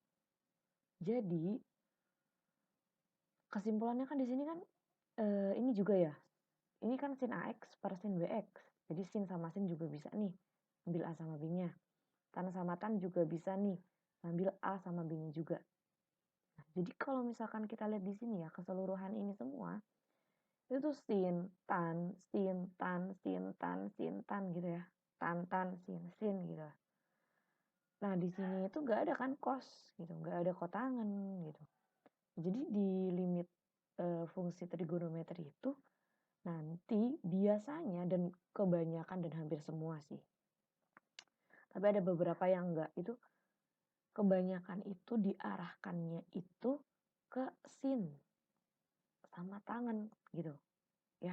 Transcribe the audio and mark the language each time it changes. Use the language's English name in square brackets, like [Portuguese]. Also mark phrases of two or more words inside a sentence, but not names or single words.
[Indonesian] Jadi, kesimpulannya kan di sini kan, ini juga ya, ini kan sin AX per sin BX. Jadi sin sama sin juga bisa nih, ambil A sama B-nya. Tan sama tan juga bisa nih, ambil A sama B-nya juga. Nah, jadi kalau misalkan kita lihat di sini ya, keseluruhan ini semua, itu sin, tan, sin, tan, sin, tan, sin, tan gitu ya. Tan, tan, sin, sin gitu. Nah, di sini itu nggak ada kan cos gitu, nggak ada kotangan gitu. Jadi di limit fungsi trigonometri itu nanti biasanya dan kebanyakan dan hampir semua sih. Tapi ada beberapa yang enggak, itu kebanyakan itu diarahkannya itu ke sin sama tangan gitu ya.